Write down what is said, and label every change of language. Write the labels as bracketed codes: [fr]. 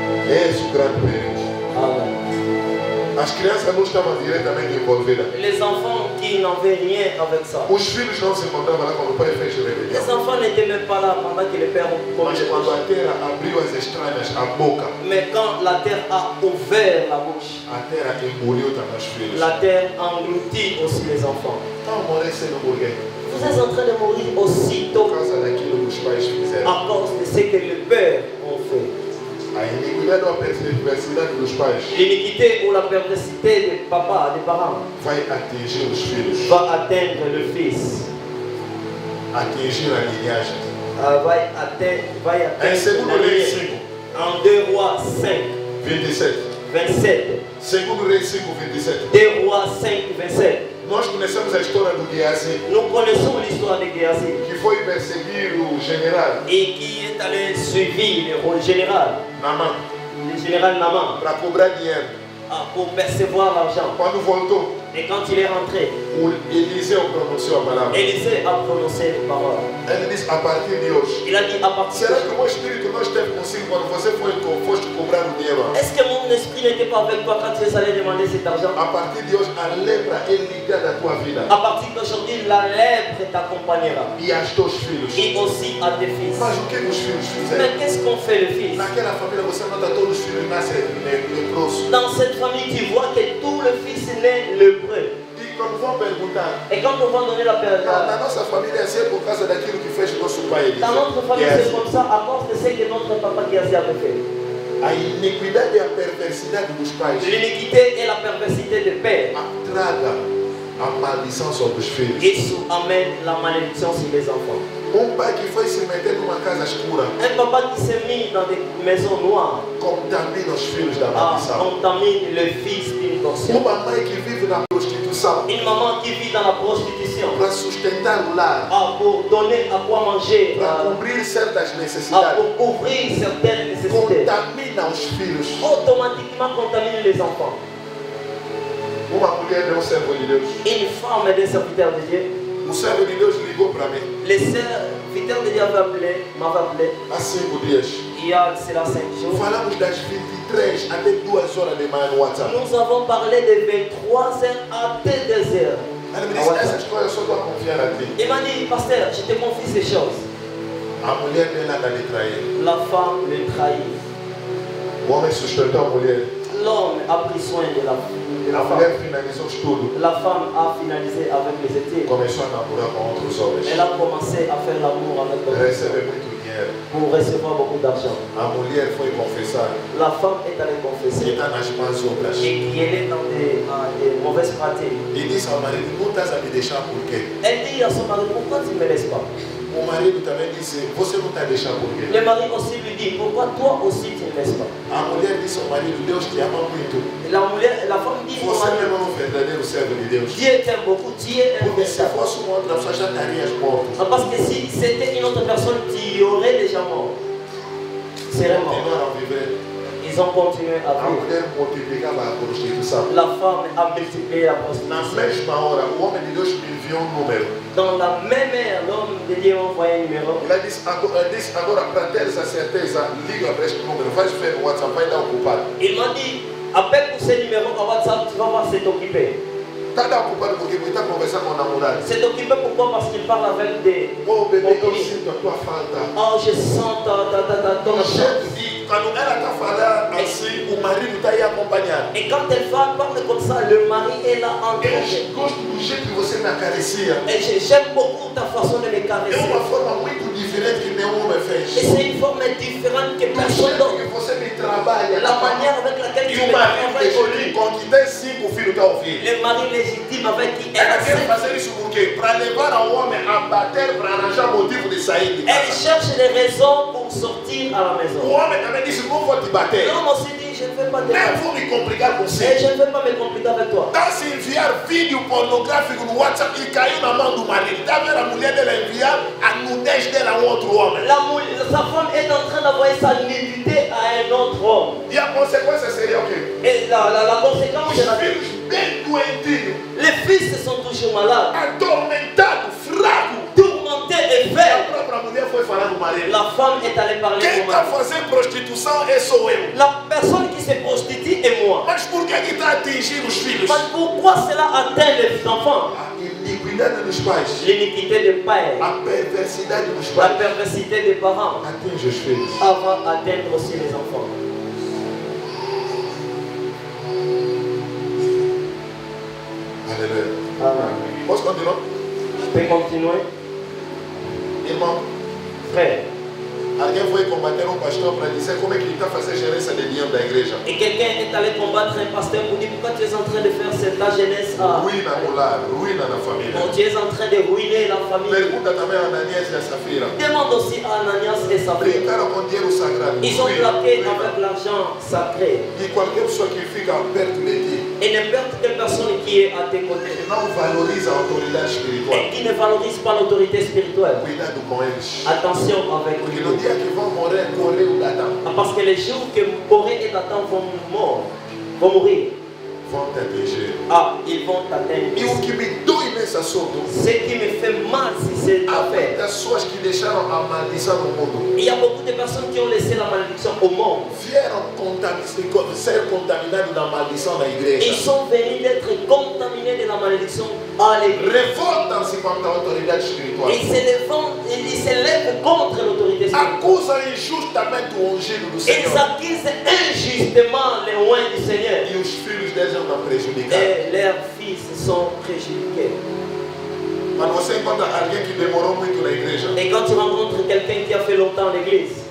[pt] Esse é o grande perigo. Amen. As crianças não estavam diretamente envolvidas. [fr] Les enfants qui n'avaient rien avec ça. [pt] Os filhos não se encontravam lá quando o pai fez rebelião. [fr] Les enfants n'étaient même pas là pendant que le père [pt] Mas [fr] commettait. [pt] quando a terra abriu as estranhas, a boca, [fr] Mais quand la terre a ouvert la bouche, [pt] a terra engoliu também os filhos. [fr] la terre engloutit aussi les enfants. [pt] Então, morrer sendo por quê? [fr] Vous êtes en train de mourir [pt] Por [fr] aussitôt [pt] causa daquilo que os pais fizeram. [fr] à cause de ce que les pères ont fait. [pt] A iniquidade ou a perversidade dos pais [fr] L'iniquité ou la perversité des papas, des parents, [pt] vai atingir os filhos, [fr] va atteindre le fils, [pt] atingir a linhagem. [fr] va [pt] Em [fr] atteindre [pt] segundo [fr] la [pt] Reis [fr] lignée. [pt] 5, [fr] En 2 Rois 5, [pt] 27. [fr] 27. [pt] Segundo Reis 5, 27. [fr] 2 Rois 5, 27. [pt] Nós conhecemos a história do Geazi, [fr] Nous connaissons l'histoire de Géasi [pt] que foi perseguir o general [fr] et qui est allé suivre le rôle général, [pt] Naamã [fr] le général Naaman, [pt] para cobrar dinheiro. [fr] pour percevoir l'argent. [pt] Quando voltou, [fr] Et quand il est rentré, [pt] o Eliseu pronunciou a palavra. [fr] Élisée a prononcé les paroles. [pt] Ele disse: a partir de hoje, [fr] Il a dit à partir [pt] será [fr] de [pt] que o meu espírito não esteve consigo quando você foste cobrar o dinheiro? [fr] Est-ce que mon esprit n'était pas avec toi quand tu es allé demander cet argent? [pt] A partir de hoje, a lepra é ligada à tua vida. [fr] À partir d'aujourd'hui, la lèpre t'accompagnera. [pt] E aos teus filhos. [fr] Et aussi à tes fils. [pt] Mas o que os filhos fizeram? [fr] Mais qu'est-ce qu'on fait le fils? [pt] Naquela família você nota todos os filhos nascem leprosos. [fr] Dans cette famille, tu vois que tout le fils naît lépreux. [pt] E quando vão perguntar, [fr] Et quand on va donner la [pt] na [fr] période, [pt] nossa família é assim por causa daquilo que fez nosso pai Eliseu. [fr] dans notre famille, [pt] É [fr] c'est [pt] assim. [fr] comme ça à cause de ce que notre papa Géasi avait fait. [pt] A iniquidade e a perversidade dos pais [fr] L'iniquité et la perversité des pères. [pt] traga a maldição sobre os filhos. Isso [fr] amène la malédiction sur les enfants. [pt] Um pai que foi se meter numa casa escura [fr] Un papa qui s'est mis dans des maisons noires [pt] contamina os filhos da ah, maldição. [fr] contamine le fils d'une torsion. [pt] Uma mãe que vive na prostituição [fr] Une maman qui vit dans la prostitution [pt] para sustentar o lar, [fr] ah, pour donner à quoi manger, [pt] para ah, cobrir certas ah, necessidades, [fr] pour couvrir certaines nécessités, [pt] contamina os filhos. [fr] automatiquement contamine les enfants. [pt] Uma mulher é um servo de Deus. [fr] Une femme est un serviteur de Dieu. [pt] O servo de Deus ligou para mim [fr] Les serviteurs de Dieu m'avaient appelé [pt] há 5 dias. [fr] il y a cela 5 jours. [pt] Falamos das 23 até 2 horas de manhã no WhatsApp. [fr] Nous avons parlé de 23h à 2h. [pt] Ela me disse, essas coisas eu só estou a confiar a ti. [fr] Il m'a dit, pasteur, je te confie ces choses. [pt] A mulher dela anda lhe trair. [fr] La femme le trahit. [pt] O homem sustentou a mulher. [fr] L'homme a pris soin de la [pt] A [fr] femme. [pt] mulher finalizou o estudo. [fr] La femme a finalisé avec les études. [pt] Começou a namorar com outros homens. [fr] Elle a commencé à faire l'amour avec d'autres [pt] Recebe muito dinheiro. [fr] pour recevoir beaucoup d'argent. [pt] A mulher foi confessar [fr] La femme est allée [pt] que [fr] confesser [pt] está nas más obras. [fr] et qu'elle est dans des mauvaises pratiques. [pt] E disse ao marido, não estás a me deixar por quê? [fr] Elle dit à son mari, pourquoi tu ne me laisses pas? [pt] O marido também disse, você não está a deixar por quê? [fr] Le mari aussi lui dit, pourquoi toi aussi tu ne laisses pas? [pt] A mulher disse ao marido, Deus te ama muito. [fr] La femme dit, au [pt] Você [fr] mari, [pt] mesmo é um verdadeiro servo de Deus. [fr] Dieu t'aime beaucoup, tu es un [pt] Porque se [fr] véritable. [pt] fosse uma outra pessoa, já estarias morto. [fr] Ah, parce que si c'était une autre personne, tu aurais déjà mort. Serait mort. [pt] Continuaram a viver. [fr] Ils ont continué à [pt] A [fr] vivre. [pt] mulher multiplicava a prostituição. [fr] La femme a multiplié la [pt] Na [fr] prostitution. [pt] mesma hora, o homem de Deus me enviou um número. [fr] Dans la même heure, l'homme de Dieu a envoyé un numéro. [pt] Ela disse, agora para teres a certeza, liga para este número, vais ver no WhatsApp, vai dar ocupado. [fr] Il m'a dit, appelle pour ce numéro par WhatsApp, tu vas voir, c'est occupé. [pt] Está ocupado porque ele está conversando com o namorado. [fr] C'est occupé pourquoi? Parce qu'il parle avec des... [pt] Oh bebê, eu Ouvir. sinto a tua falta. [fr] Oh, je sens ton [pt] O jeito [fr] absence. [pt] de, quando ela está falando assim, o marido está aí acompanhando. [fr] Et quand elle parle comme ça, le mari est là en train. [pt] Eu gosto do jeito que você me acaricia. [fr] Et j'aime beaucoup ta façon de me [pt] É [fr] caresser. [pt] uma forma muito diferente que nenhum homem [fr] Et [pt] fez. [fr] c'est une forme différente que [pt] Do [fr] personne [pt] jeito [fr] d'autre. [pt] que você me trabalha. [fr] La manière avec laquelle [pt] E [fr] tu [pt] o [fr] me [pt] marido [fr] travailles aujourd'hui. [pt] legítimo, com que tem 5 filhos, está ouvindo. [fr] Le mari légitime avec qui elle [pt] Ela [fr] a [pt] quer [fr] cinq. [pt] fazer isso por quê? Para levar ao homem a bater, para arranjar motivo de sair de [fr] Elle [pt] casa. [fr] cherche des raisons pour sortir à la [pt] O [fr] maison. [pt] homem também disse, não vou te bater. [fr] L'homme aussi dit, je ne vais pas te [pt] Nem [fr] battre. [pt] vou me complicar com [fr] Et [pt] você. [fr] je ne vais pas me compliquer avec toi. [pt] Está se enviar vídeo pornográfico no WhatsApp e caiu na mão do marido. Está vendo a mulher dela enviar a nudez dela a um outro homem. [fr] Sa femme est en train d'envoyer sa nudité à un autre homme. [pt] E a consequência seria o quê? [fr] Et la conséquence [pt] Os [fr] de la [pt] filhos bem doentinhos, [fr] les fils sont toujours malades, [pt] atormentados, fracos. [fr] tourmentés et [pt] A [fr] faibles. [pt] própria mulher foi falar do marido. [fr] La femme est allée parler [pt] Quem [fr] au [pt] está [fr] mari. [pt] fazendo prostituição é só eu. [fr] La personne qui se prostitue est moi. [pt] Mas por que está a atingir os filhos? [fr] Mais pourquoi cela atteint les enfants? [pt] A iniquidade dos pais, [fr] L'iniquité des pères, [pt] a perversidade dos [fr] la [pt] pais [fr] perversité des parents [pt] atinge os filhos. [fr] avant d'atteindre aussi les enfants. [pt] Aleluia. Amen. Posso continuar? [fr] Je peux continuer? [pt] Irmão, [fr] Frère, [pt] alguém foi combater um pastor para dizer como é que ele está fazendo gerência de dinheiro da igreja. [fr] et quelqu'un est allé combattre un pasteur pour dire pourquoi tu es en train de faire cette la jeunesse à... [pt] Ruína no lar, ruína na família. [fr] Bon, tu es en train de ruiner la famille. [pt] Pergunta também a Ananias e a Safira. [fr] Demande aussi à Ananias et Saphira. [pt] Brincaram com dinheiro sagrado. [fr] Ils ont [pt] Ruína, [fr] plaqué [pt] ruína. [fr] avec l'argent sacré. [pt] E qualquer pessoa que fica perto de ti [fr] Et n'importe quelle personne qui est à tes côtés [pt] não valoriza a autoridade espiritual. [fr] et qui ne valorise pas l'autorité spirituelle, [pt] Cuidado com eles. [fr] attention avec [pt] Porque [fr] lui. [pt] no dia que vão morrer, correu o Datão. [fr] Parce que les jours que Corée et Nathan vont mourir, [pt] Vão te atingir. [fr] ah, ils vont t'atteindre. [pt] E o que me dói nesse assunto, [fr] Ce qui me fait mal, c'est cette [pt] há [fr] affaire. [pt] muitas pessoas que deixaram a maldição no mundo. [fr] Il y a beaucoup de personnes qui ont laissé la malédiction au monde. [pt] Vieram ser contaminados da maldição da [fr] Ils [pt] igreja. [fr] sont venus d'être contaminés de la malédiction à l'église. [pt] Revoltam-se contra a autoridade espiritual. [fr] Ils se lèvent contre l'autorité spirituelle. [pt] Acusam injustamente o ungido do [fr] Ils [pt] Senhor. [fr] accusent injustement les loin du Seigneur. [pt] E os filhos deles estão prejudicados. [fr] Et leurs fils sont préjudicés. [pt] Quando você encontra alguém que demorou muito na igreja, [fr] Et quand tu rencontres quelqu'un qui a fait longtemps à l'église,